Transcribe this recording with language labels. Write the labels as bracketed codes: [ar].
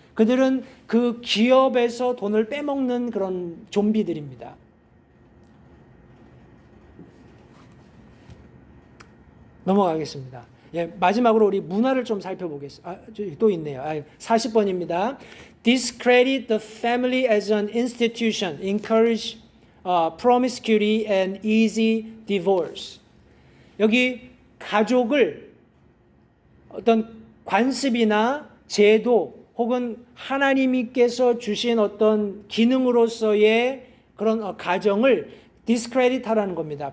[ko] 그들은 그 기업에서 돈을 빼먹는 그런 좀비들입니다. 넘어가겠습니다. 예, 마지막으로 우리 문화를 좀 살펴보겠습니다. 또 있네요. 40번입니다. [en] Discredit the family as an institution. Encourage promiscuity and easy divorce. [ko] 여기 가족을 어떤 관습이나 제도 혹은 하나님께서 주신 어떤 기능으로서의 그런 가정을 discredit하라는 겁니다.